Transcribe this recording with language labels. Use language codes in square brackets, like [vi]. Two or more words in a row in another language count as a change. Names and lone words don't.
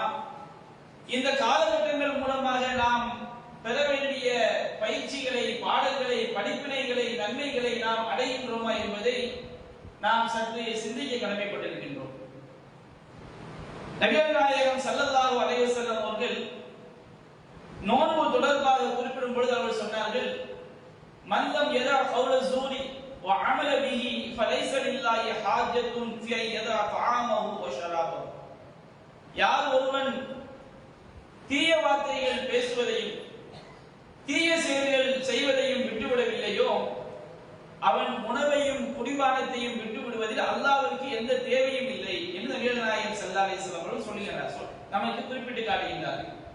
[ta] இந்த காலகட்டங்கள் மூலமாக நாம் பெற வேண்டிய பயிற்சிகளை, பாடங்களை, படிப்பினைகளை, நன்மைகளை நாம் அடைகின்றோமா என்பதை நாம் சற்று சிந்திக்க கடமைப்பட்டிருக்கின்றோம். நபிகள் நாயகம் [ar] صلى الله عليه وسلم [ta] அவர்கள் நோன்பு தொடர்பாக குறிப்பிடும் பொழுது அவர்கள் சொன்னார்கள், [ar] من لم يدع قول الزور وعمل به فليس لله حاجة في أن يدع طعامه وشرابه. [ta] யார் ஒருவன் தீய வார்த்தைகள் பேசுவதையும் தீய செயல்கள் செய்வதையும் விட்டுவிடவில்லையோ அவன் உணவையும் குடிபானத்தையும் விட்டுவிடுவதில் அல்லாஹ்வுக்கு எந்த தேவையும் இல்லை என்று நபிகள் நாயகம் [ar] صلى الله عليه وسلم [ta] அவர்கள் சொல்லுகிறார், நமக்கு குறிப்பிட்டு காட்டுகின்றார்கள்.